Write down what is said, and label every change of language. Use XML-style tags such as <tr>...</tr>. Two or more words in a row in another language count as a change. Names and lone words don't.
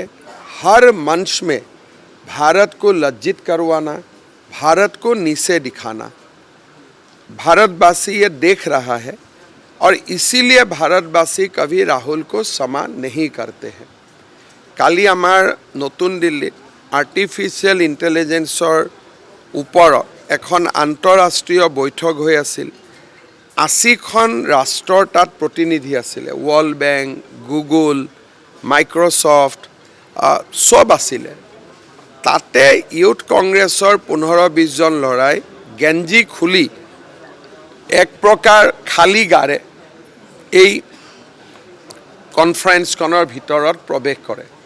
<hi>हर मंच में भारत को लज्जित करवाना, भारत को नीचे दिखाना। भारतवासी ये देख रहा है और इसीलिए भारतवासी कभी राहुल को क्षमा नहीं करते हैं।</hi> <as>কালি আমাৰ নতুন দিল্লী</as> <en>artificial intelligence</en> <as>ऊपर এখন আন্তঃৰাষ্ট্ৰীয় বৈঠক হৈ আছিল। 80খন ৰাষ্ট্ৰৰ তাত প্ৰতিনিধি আছিলে। ৱৰ্ল্ড বেংক, গুগল, মাইক্ৰ'ছফ্ট সব আছিলে। তাতে ইউথ কংগ্ৰেছৰ 15-20 জন ল'ৰাই গেঞ্জি খুলি এক প্ৰকাৰ খালী গাৰে এই কনফাৰেন্সখনৰ ভিতৰত প্ৰৱেশ কৰে।</as>